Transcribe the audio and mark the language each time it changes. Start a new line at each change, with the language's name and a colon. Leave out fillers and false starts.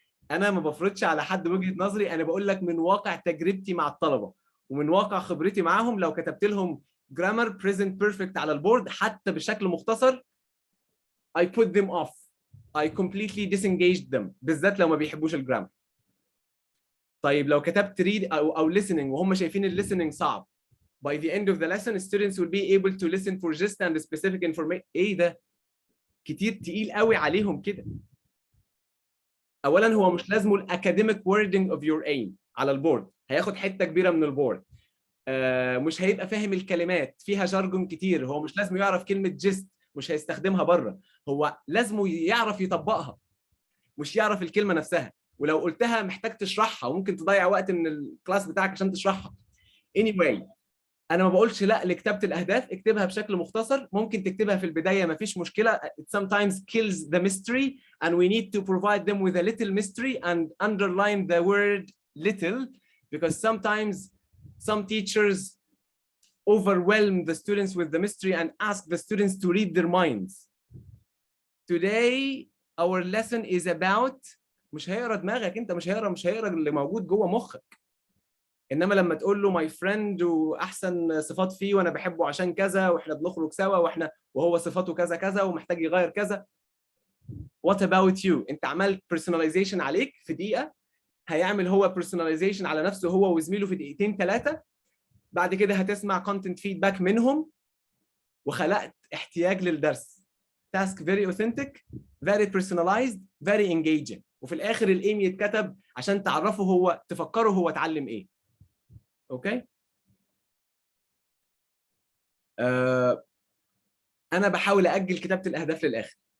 Arabic: انا ما بفرضش على حد وجهه نظري، انا بقول لك من واقع تجربتي مع الطلبه ومن واقع خبرتي معاهم. لو كتبت لهم grammar present perfect على البورد حتى بشكل مختصر
English: I put them off. I completely disengaged them
Arabic: بالذات لو ما بيحبوش الجرامر. طيب لو كتبت
English: read أو listening
Arabic: وهم شايفين ال
English: listening
Arabic: صعب,
English: by the end of the lesson students will be able to listen for just and specific information.
Arabic: ايه ده؟ كتير تقيل قوي عليهم كده. اولا هو مش لازمه الاكاديميك
English: wording of your aim
Arabic: على البورد, هياخد حته كبيره من البورد. مش هيبقى فاهم الكلمات, فيها جارجون كتير, هو مش لازم يعرف كلمه جست, مش هيستخدمها بره, هو لازمه يعرف يطبقها, مش يعرف الكلمه نفسها. ولو قلتها محتاج تشرحها وممكن تضيع وقت من الكلاس بتاعك عشان تشرحها. anyway انا ما بقولش لا لكتابه الاهداف, اكتبها بشكل مختصر, ممكن تكتبها في البدايه ما فيش مشكله.
English: It sometimes kills the mystery and we need to provide them with a little mystery and underline the word little, because sometimes some teachers overwhelm the students with the mystery and ask the students to read their minds. Today our lesson is about,
Arabic: مش هيقرا دماغك انت, مش هيقرا اللي موجود جوه مخك. انما لما تقول له ماي فريند واحسن صفات فيه وانا بحبه عشان كذا واحنا بنخرج سوا وهو صفاته كذا كذا ومحتاج يغير كذا.
English: What about you؟
Arabic: انت عملت personalization عليك في دقيقه, هيعمل هو personalization على نفسه هو وزميله في دقيقتين ثلاثه. بعد كده هتسمع content feedback منهم وخلقت احتياج للدرس.
English: task very authentic, very personalized, very engaging.
Arabic: وفي الاخر الايم يتكتب عشان تعرفه هو, تفكره هو اتعلم ايه. اوكي. انا بحاول اجل كتابه الاهداف للاخر.